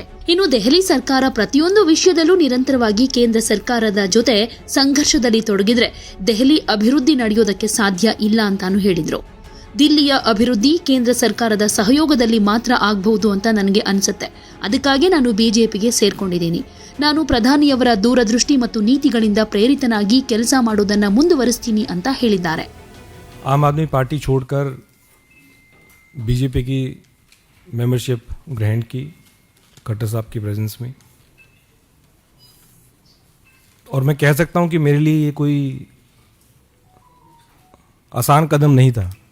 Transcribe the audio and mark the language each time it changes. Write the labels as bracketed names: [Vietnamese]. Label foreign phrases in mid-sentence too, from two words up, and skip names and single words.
[Kannada] ಇನ್ನು ದೆಹಲಿ ಸರ್ಕಾರ ಪ್ರತಿಯೊಂದು ವಿಷಯದಲ್ಲೂ ನಿರಂತರವಾಗಿ ಕೇಂದ್ರ ಸರ್ಕಾರದ ಜೊತೆ ಸಂಘರ್ಷದಲ್ಲಿ ತೊಡಗಿದ್ರೆ ದೆಹಲಿ ಅಭಿವೃದ್ಧಿ ನಡೆಯೋದಕ್ಕೆ ಸಾಧ್ಯ ಇಲ್ಲ ಅಂತಾನು ಹೇಳಿದ್ರು. ದಿಲ್ಲಿಯ ಅಭಿವೃದ್ಧಿ ಕೇಂದ್ರ ಸರ್ಕಾರದ ಸಹಯೋಗದಲ್ಲಿ ಮಾತ್ರ ಆಗಬಹುದು ಅಂತ ನನಗೆ ಅನ್ಸುತ್ತೆ. ಅದಕ್ಕಾಗಿ ನಾನು ಬಿಜೆಪಿಗೆ ಸೇರ್ಕೊಂಡಿದ್ದೀನಿ. ನಾನು ಪ್ರಧಾನಿಯವರ ದೂರದೃಷ್ಟಿ ಮತ್ತು ನೀತಿಗಳಿಂದ ಪ್ರೇರಿತನಾಗಿ ಕೆಲಸ ಮಾಡೋದನ್ನ ಮುಂದುವರಿಸ್ತೀನಿ ಅಂತ ಹೇಳಿದ್ದಾರೆ. [Hindi] आम आदमी पार्टी छोड़कर बीजेपी की मेंबरशिप ग्रहण की खट्टर साहब की प्रेजेंस में, और मैं कह सकता हूं कि मेरे लिए ये कोई आसान कदम नहीं था.